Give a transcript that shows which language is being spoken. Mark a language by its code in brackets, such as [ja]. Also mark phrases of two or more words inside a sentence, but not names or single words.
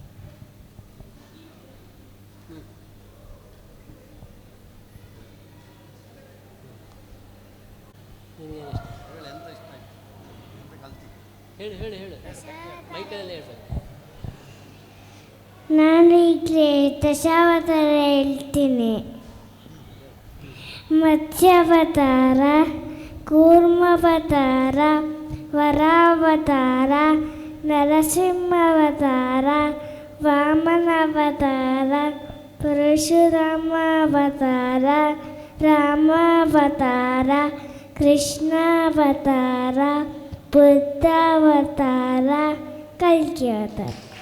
[kn] ಹೇಳು ಹೇಳು ಹೇಳು, ಮೈಕಲ್ಲೇ ಹೇಳ್ಬೇಕು. ನಾನು ಈಗಲೇ ದಶಾವತಾರ ಹೇಳ್ತೀನಿ. ಮತ್ಸ್ಯಾವತಾರ, ಕೂರ್ಮಾವತಾರ, ವರಾವತಾರ, ನರಸಿಂಹಾವತಾರ, ವಾಮನಾವತಾರ, ಪರಶುರಾಮಾವತಾರ, ರಾಮಾವತಾರ, ಕೃಷ್ಣಾವತಾರ, ಬುದ್ಧಾವತಾರ, ಕಲ್ಕಿ ಅವತಾರ.